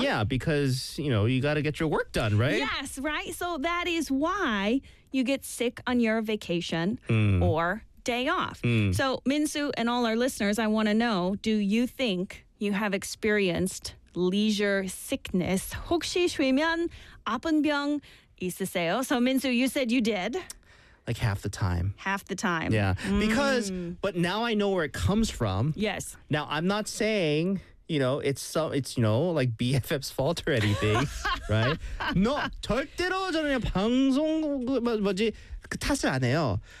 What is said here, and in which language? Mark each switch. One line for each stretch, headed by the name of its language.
English: Yeah, because, you know, you got to get your work done, right? Yes, right. So that is why you get sick on your vacation or day off. So Minsu and all our listeners, I want to know, do you think you have experienced leisure sickness?
Korean: 혹시 쉬면 아픈 병 있으세요?
English: So Minsu, you said you did. Like half the time. Half the time. Yeah. Because, but now I know where it comes from. Yes. Now I'm not saying, you know, it's you know, like BFF's fault or anything, right? No,
Korean: 절대로 저는 방송, 뭐지, 탓을 안 해요.